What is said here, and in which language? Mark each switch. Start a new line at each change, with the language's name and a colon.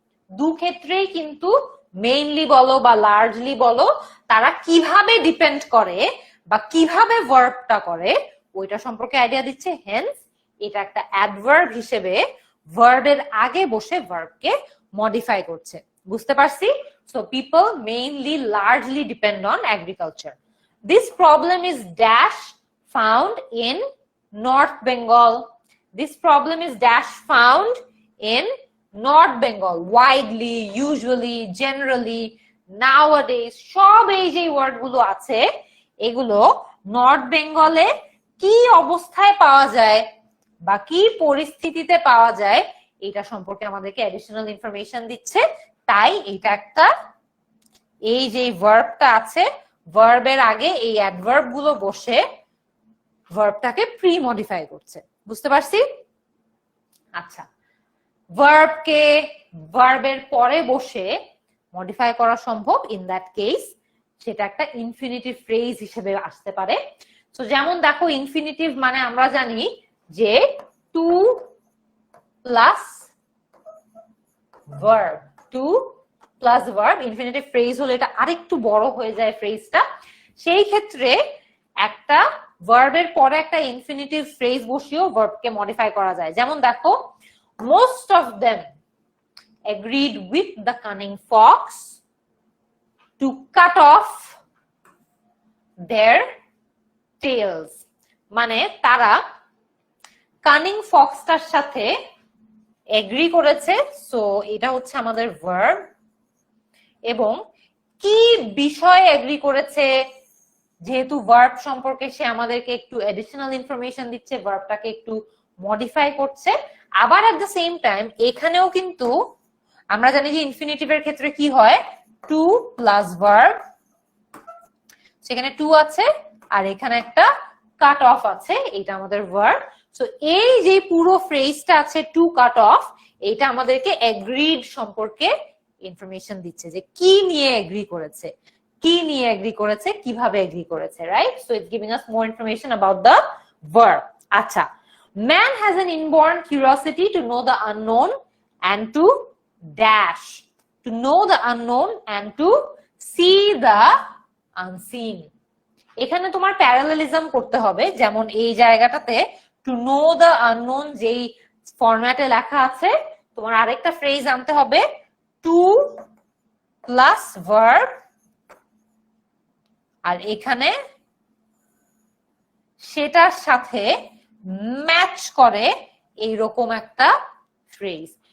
Bangla: দু ক্ষেত্রেই কিন্তু মেইনলি বলো বা লার্জলি বলো, তারা কিভাবে ডিপেন্ড করে বা কিভাবে ভার্বটা করে ওইটা সম্পর্কে আইডিয়া দিচ্ছে। হেন্স এটা একটা অ্যাডভার্ব হিসেবে ভার্বের আগে বসে ভার্বকে মডিফাই করছে। বুঝতে পারছি?
English: So people mainly largely depend on agriculture. This problem is dash found in North Bengal. This problem is dash found in North Bengal. Widely, usually, generally, nowadays,
Bangla: সব এই যে ওয়ার্ড গুলো আছে এগুলো নর্থ বেঙ্গলে কি অবস্থায় পাওয়া যায় বা কি পরিস্থিতিতে পাওয়া যায় এটা সম্পর্কে আমাদেরকে অ্যাডিশনাল ইনফরমেশন দিচ্ছে। তাই এটা একটা, এই যে ভার্বটা আছে, ভার্বের আগে এই অ্যাডভার্ব গুলো বসে ভার্বটাকে প্রি মডিফাই করছে। বুঝতে পারছি? আচ্ছা, ভার্বকে ভার্বের পরে বসে মডিফাই করা সম্ভব। ইন দ্যাট কেস সেটা একটা ইনফিনিটিভ ফ্রেজ হিসেবে আসতে পারে। তো যেমন দেখো, ইনফিনিটিভ মানে আমরা জানি যে two plus verb, two plus verb. Infinitive phrase হলে এটা আরেকটু বড় হয়ে যায় ফ্রেজটা। সেই ক্ষেত্রে একটা ভার্বের পরে একটা ইনফিনিটিভ ফ্রেজ বসিয়েও ভার্বকে মডিফাই করা যায়। যেমন দেখো,
English: most of them agreed with the cunning fox to cut off their tails।
Bangla: মানে তারা কানিং ফক্সটার সাথে এগ্রি করেছে। সো এটা হচ্ছে আমাদের ভার্ব। এবং কি বিষয়ে এগ্রি করেছে, যেহেতু ভার্ব সম্পর্কে সে আমাদেরকে একটু এডিশনাল ইনফরমেশন দিচ্ছে, ভার্বটাকে একটু মডিফাই করছে। আবার এট দ্য সেম টাইম এখানেও কিন্তু আমরা জানি যে ইনফিনিটিভের ক্ষেত্রে কি হয়, টু প্লাস ভার্ব, সেখানে টু আছে আর এখানে একটা কাট অফ আছে, এটা আমাদের ভার্ব। সো এই যে পুরো ফ্রেজটা আছে টু কাট অফ, এটা আমাদেরকে এগ্রিড সম্পর্কে ইনফরমেশন দিচ্ছে, যে কি নিয়ে এগ্রি করেছে, কি নিয়ে এগ্রি করেছে, কিভাবে এগ্রি করেছে, right?
English: So it's giving us more information about the verb. আচ্ছা, man has an inborn curiosity to know the unknown and to dash, to know the unknown and to see the unseen।
Bangla: এখানে তোমার parallelism করতে হবে। যেমন এই জায়গাটাতে to know the unknown যেই ফরম্যাটে লেখা আছে, তোমার আরেকটা ফ্রেজ আনতে হবে, টু প্লাস ভার্ব, আর এখানে সেটার সাথে ম্যাচ করে এইরকম একটা ফ্রেজ।